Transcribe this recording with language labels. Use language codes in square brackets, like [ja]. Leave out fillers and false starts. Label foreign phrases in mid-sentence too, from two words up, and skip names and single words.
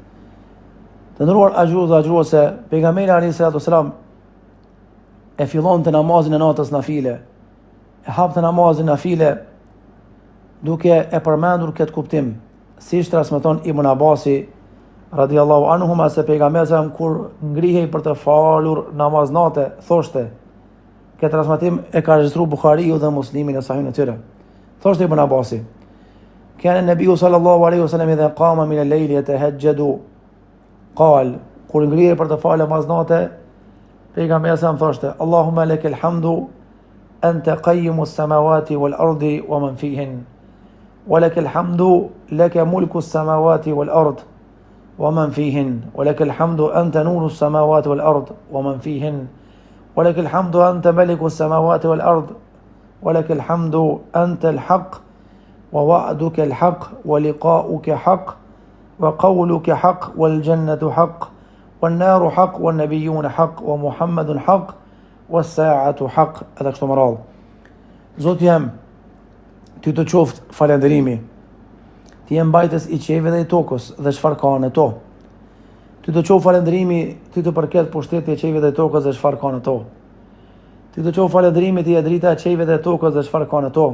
[sq] Të nderuar agjëruese, pejgamberi [ar] عليه الصلاة والسلام [sq] e fillon të namazin e natës nafile, e hap të namazin nafile duke e përmendur këtë kuptim, siç transmeton Ibn Abasi [ar] رضي الله عنهما [sq] se pejgamberi kur ngrihej për të falur namaz natë, thoshte, këtë transmetim e ka regjistruar Buhariu dhe Muslimi në sahihin e tyre. Thoshte Ibn Abasi, [ar] كان النبي صلى الله عليه وسلم إذا قام من الليل يتهجد قال [sq] kur ngrihej për të falë namaz natë, pejgamberi sa më thoshte, [ar] اللهم لك الحمد أنت قيم السماوات والأرض ومن فيهن ولك الحمد لك الملك السماوات والأرض ومن فيهن ولك الحمد أنت نور السماوات والأرض ومن فيهن ولك الحمد أنت ملك السماوات والأرض ولك الحمد أنت الحق ووعدك الحق ولقاؤك حق وقولك حق والجنة حق والنار حق والنبيون حق ومحمد حق والساعة حق. [sq] Edhe kështu më radhë. Zoti jam, ty të qoftë falënderimi. Ti je mbajtës i qiellit dhe i tokës dhe çfarë ka në to. Ty të qoftë falënderimi, ty të përket pushteti i qiellit dhe i tokës dhe çfarë ka në to. Ty të qoftë falënderimi, ti je drita e qiellit dhe i tokës dhe çfarë ka në to.